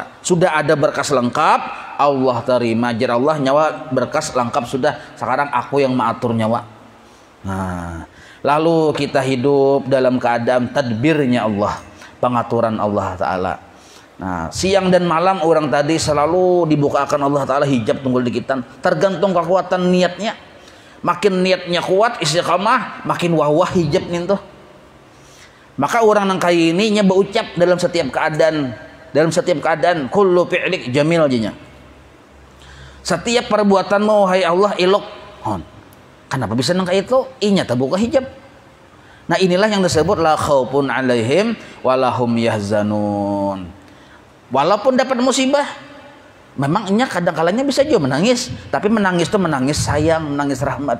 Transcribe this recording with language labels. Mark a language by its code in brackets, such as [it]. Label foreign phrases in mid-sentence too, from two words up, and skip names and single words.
[id] Sudah ada berkas lengkap, Allah terima. [bjn] Jar Allah nyawa berkas lengkap sudah. [id] Sekarang aku yang mengatur nyawa. Nah, lalu kita hidup dalam keadaan tadbirnya Allah, pengaturan Allah Ta'ala. Nah, siang dan malam orang tadi selalu dibukakan Allah Ta'ala hijab tunggul dikitan. Tergantung kekuatan niatnya. Makin niatnya kuat istiqamah, makin wah-wah hijab nih tuh. Maka orang [bjn] nang kaya ini nya [id] berucap dalam setiap keadaan [ar] كل فعلك جميل [id] jinya. Setiap perbuatanmu wahai Allah ilok. [bjn] Kenapa bisa nang kaya itu? Inya terbuka hijab. [id] Nah inilah yang disebut [ar] لا خوف عليهم ولا هم يحزنون. [id] Walaupun dapat musibah, memang inya kadang-kalanya bisa juga menangis, tapi menangis itu menangis sayang, menangis rahmat.